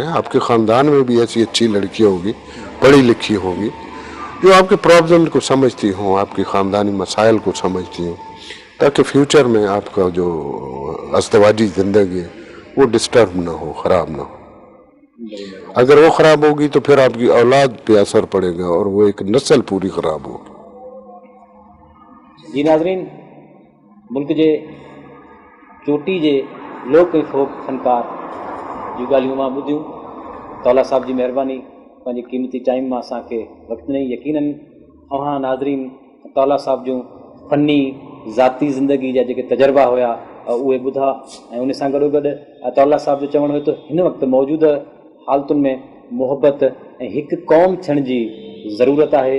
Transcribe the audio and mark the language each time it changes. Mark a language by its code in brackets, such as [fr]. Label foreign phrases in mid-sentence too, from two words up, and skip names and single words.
[ur] آپ کے خاندان میں بھی ایسی اچھی لڑکیاں ہوگی، پڑھی لکھی ہوگی، جو آپ کے پرابلم کو سمجھتی ہوں، آپ کی خاندانی مسائل کو سمجھتی ہوں، تاکہ فیوچر میں آپ کا جو ازدواجی زندگی ہے وہ ڈسٹرب نہ ہو، خراب نہ ہو. اگر وہ خراب ہوگی تو پھر آپ کی اولاد پہ اثر پڑے گا اور وہ ایک نسل پوری خراب ہوگی. [sd] جی ناظرین، ملک جے چوٹی جے لوک فوک فنکار جूं ॻाल्हियूं मां ॿुधियूं. तौला साहब जी महिरबानी, पंहिंजे क़ीमती टाइम मां असांखे वक़्तु ॾिनई. यकीनन अव्हां नाज़रीन तौला साहब जूं फ़नी ज़ाती ज़िंदगी जा जेके तजर्बा हुया उहे ॿुधा, ऐं उन सां गॾोगॾु तौला साहब जो चवणु हुयो त हिन वक़्तु मौजूदु हालतुनि में मुहबत ऐं हिकु क़ौम थियण जी ज़रूरत आहे.